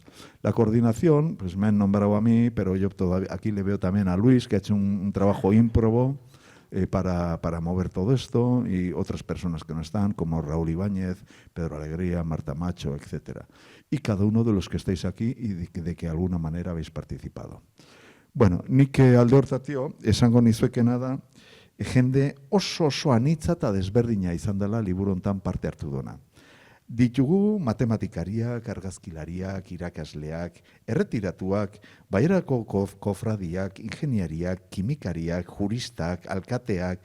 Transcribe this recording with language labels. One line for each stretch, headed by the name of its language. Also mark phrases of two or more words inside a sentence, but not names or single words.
Spanish: La coordinación, pues me han nombrado a mí, pero yo todavía aquí le veo también a Luis, que ha hecho un trabajo ímprobo para mover todo esto, y otras personas que no están, como Raúl Ibáñez, Pedro Alegría, Marta Macho, etc. Y cada uno de los que estáis aquí y de que alguna manera habéis participado.
Basque: Bueno, nik alde hortatio, esango nizuekena da, jende oso anitza eta desberdina izan dela liburu hontan parte hartu dona. Ditugu matematikariak, argazkilariak, irakasleak, erretiratuak, baierako kofradiak, ingeniariak, kimikariak, juristak, alkateak,